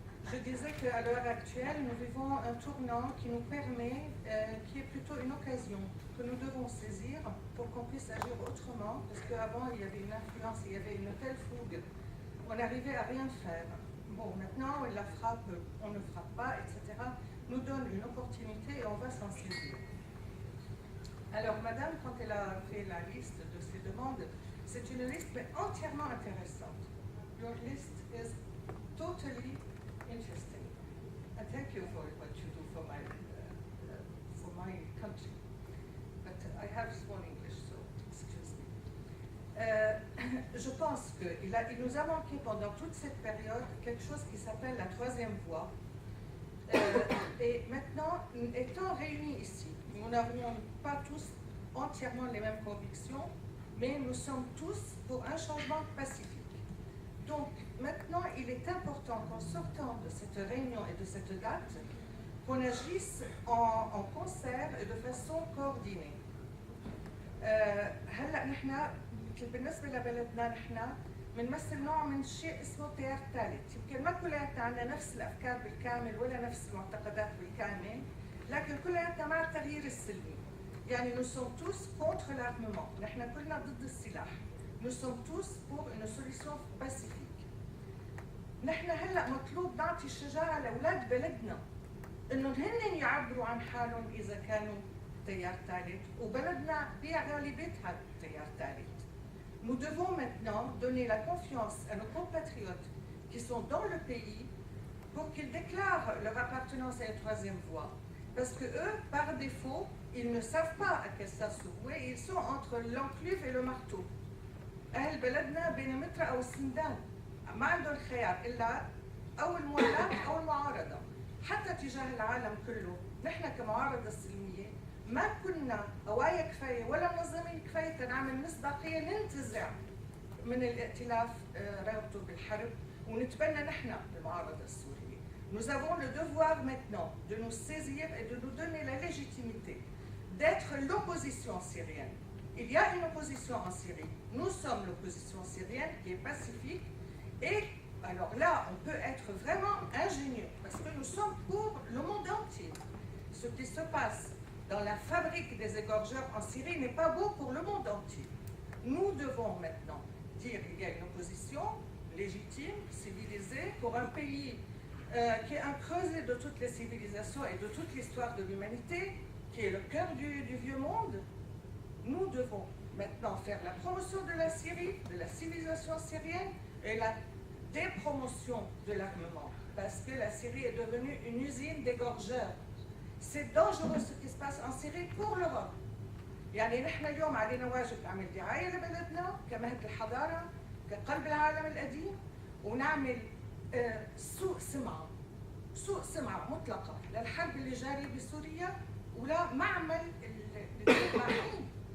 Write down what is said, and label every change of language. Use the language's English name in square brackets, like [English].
[French] Je disais qu'à l'heure actuelle, nous vivons un tournant qui nous permet, qui est plutôt une occasion que nous devons saisir pour qu'on puisse agir autrement, parce qu'avant il y avait une influence, il y avait une telle fougue, on n'arrivait à rien faire. Bon, maintenant, la frappe, on ne frappe pas, etc., nous donne une opportunité et on va s'en saisir. Alors, madame, quand elle a fait la liste de ses demandes, c'est une liste mais entièrement intéressante. [English] Your list is totally interesting. And thank you for what you do for my country. But I have sworn English, so excuse me. [French] Je pense qu'il nous a manqué pendant toute cette période quelque chose qui s'appelle la troisième voie. Et maintenant, étant réunis ici, nous n'avons pas tous entièrement les mêmes convictions, mais nous sommes tous pour un changement pacifique. Donc maintenant, il est important qu'en sortant de cette réunion et de cette date, qu'on agisse en concert et de façon coordonnée. [Arabic] هلا نحن بالنسبه لبلدنا نحن بنمثل نوع من شيء اسمه تيار ثالث، يمكن ما كلياتنا عندنا نفس الافكار بالكامل ولا نفس المعتقدات بالكامل، لكن كلياتنا مع التغيير السلمي. يعني [French] nous sommes tous contre l'armement، [Arabic] نحن كلنا ضد السلاح. [French] Nous sommes tous pour une solution pacifique. [Arabic] نحن هلا مطلوب نعطي الشجاعه لاولاد بلدنا انه هن يعبروا عن حالهم اذا كانوا تيار ثالث، وبلدنا بغالبيتها تيار ثالث. [French] Nous devons maintenant donner la confiance à nos compatriotes qui sont dans le pays pour qu'ils déclarent leur appartenance à une troisième voie. Parce que eux, par défaut, ils ne savent pas à quel sens se vouer, ils sont entre l'enclume et le marteau. [Arabic] أهل بلدنا بين متر أو السندان، ما عندهم خيار إلا أو الموالاة أو المعارضة. حتى تجاه العالم كله، نحن كمعارضة سلمية ما كنا قوايا كفاية ولا منظمين كفاية تنعمل مصداقية ننتزع من الائتلاف رابطه بالحرب ونتبنى نحن المعارضة السورية. [French] Nous avons le devoir maintenant de nous saisir et de nous donner la légitimité d'être l'opposition syrienne. Il y a une opposition en Syrie. Nous sommes l'opposition syrienne qui est pacifique. Et alors là, on peut être vraiment ingénieux parce que nous sommes pour le monde entier. Ce qui se passe dans la fabrique des égorgeurs en Syrie n'est pas beau pour le monde entier. Nous devons maintenant dire qu'il y a une opposition légitime, civilisée, pour un pays qui est un creuset de toutes les civilisations et de toute l'histoire de l'humanité, qui est le cœur du vieux monde. Nous devons maintenant faire la promotion de la Syrie, de la civilisation syrienne et la dépromotion de l'armement. Parce que la Syrie est devenue une usine d'égorgeurs. C'est dangereux ce qui se passe en Syrie pour l'Europe. [Arabic] يعني نحن اليوم علينا واجب نعمل دعاية لبلدنا كمهد الحضارة، كقلب العالم القديم، ونعمل سوء سمعة مطلقة للحرب اللي جارية بسوريا ولا معمل الذباحين.